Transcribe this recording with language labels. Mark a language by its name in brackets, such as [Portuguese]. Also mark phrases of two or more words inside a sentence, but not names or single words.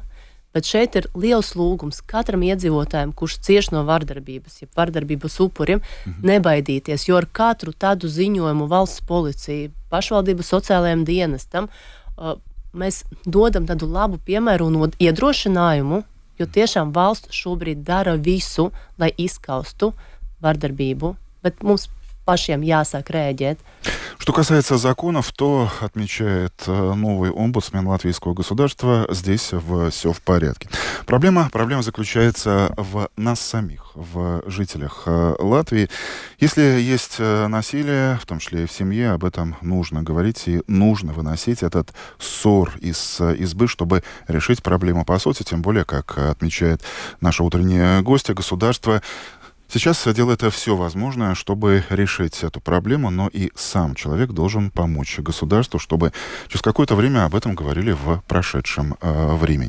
[Latvian] Bet šeit ir liels lūgums katram iedzīvotājam, kurš cieš no vardarbības, ja vardarbības upurim, nebaidīties, jo ar katru tādu ziņojumu valsts policija, pašvaldības sociālajiem dienestam, mēs dodam tādu labu piemēru un iedrošinājumu, jo tiešām valsts šobrīd dara visu, lai izskaustu vardarbību, bet mums pašiem jāsāk рēģēt. [Russian] Что касается законов, то, отмечает новый омбудсмен латвийского государства, здесь все в порядке. Проблема заключается в нас самих, в жителях Латвии. Если есть насилие, в том числе и в семье, об этом нужно говорить и нужно выносить этот ссор из избы, чтобы решить проблему по сути, тем более, как отмечает наша утренняя гостья, государство сейчас делает все возможное, чтобы решить эту проблему, но и сам человек должен помочь государству, чтобы через какое-то время об этом говорили в прошедшем времени.